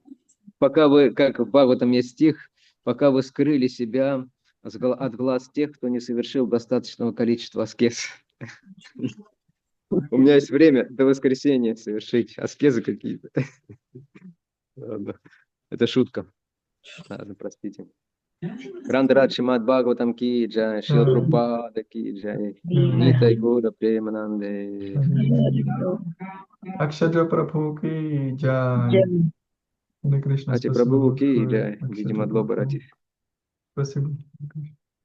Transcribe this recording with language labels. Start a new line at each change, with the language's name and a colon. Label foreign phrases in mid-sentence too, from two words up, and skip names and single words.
Russian: Пока вы, как в этом есть стих, пока вы скрыли себя от глаз тех, кто не совершил достаточного количества аскез. У меня есть время до воскресенья совершить аскезы какие-то. Ладно. Это шутка. Ладно, простите. Грандарат Шримад Бхагаватам ки джай, Шрила Прабхупада ки джай, Нитай Гура Премананде. Акшаджа Прабху ки джай. Харе Кришна, Ати спасибо Прабху ки большое. джай, Акшаджа видимо, Прабху. Бхарати. Спасибо.